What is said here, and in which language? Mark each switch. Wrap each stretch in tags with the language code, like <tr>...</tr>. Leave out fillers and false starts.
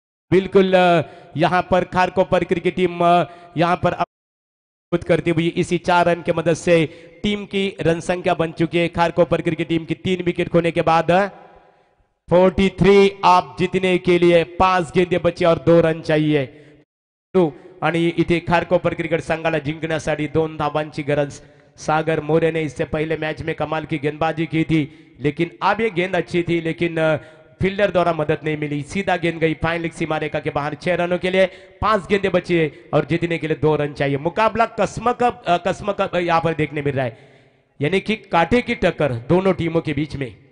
<hi>बिल्कुल यहां पर खारकोपर क्रिकेट टीम यहां पर करती हुई इसी 4 रन के मदद से टीम की रन संख्या बन चुकी है. खारकोपर क्रिकेट टीम की 3 विकेट खोने के बाद 43 आप जीतने के लिए 5 गेंदे बचे और 2 रन चाहिए.</hi> <mr>आणि इथे खारकोपर क्रिकेट संघाला जिंकण्यासाठी 2 धावांची गरज.</mr> <hi>सागर मोरे ने इससे पहले मैच में कमाल की गेंदबाजी की थी, लेकिन अब ये गेंद अच्छी थी, लेकिन फील्डर द्वारा मदद नहीं मिली. सीधा गेंद गई फाइनल सीमा रेखा के बाहर. 6 रनों के लिए 5 गेंदें बची है और जीतने के लिए 2 रन चाहिए. मुकाबला कसमक यहां पर देखने मिल रहा है, यानी कि कांटे की टक्कर दोनों टीमों के बीच में.</hi>